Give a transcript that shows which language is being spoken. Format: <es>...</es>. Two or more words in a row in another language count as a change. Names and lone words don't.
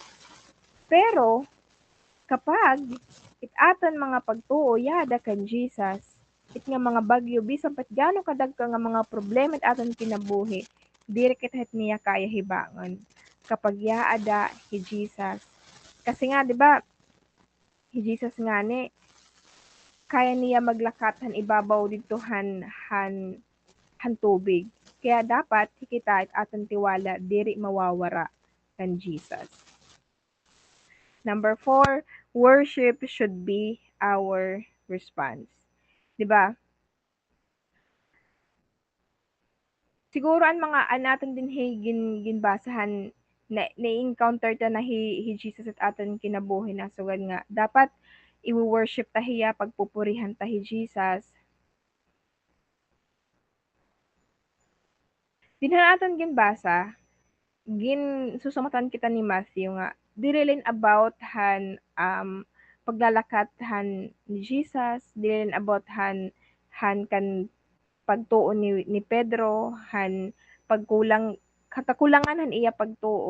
<war>Pero kapag it aton mga pagtuo yada kan Jesus, it nga mga bagyo bisan pat gaano kadagko nga mga problema it aton kinabuhi, diri kita het niya kaya hibangon kapag yaada hi Jesus. Kasi nga 'di ba, hi Jesus nga ni kaya niya maglakat han ibabaw dito han tubig. Kaya dapat hikita at aton tiwala diri mawawara kan Jesus.</war> <en>Number 4, worship should be our response.</en> <war>'Di ba? Siguro ang mga naton din ginbasahan na-encounter ta na hi Jesus at aton kinabuhi na sugad nga dapat i-worship ta hiya pagpupurihan ta hi Jesus. Dinha aton ginbasa susumatan kita ni Matthew nga dili lang about paglalakat ni Jesus, dili lang about han kan pagtuo ni Pedro, pagkulang katakulangan han iya pagtuo.</war>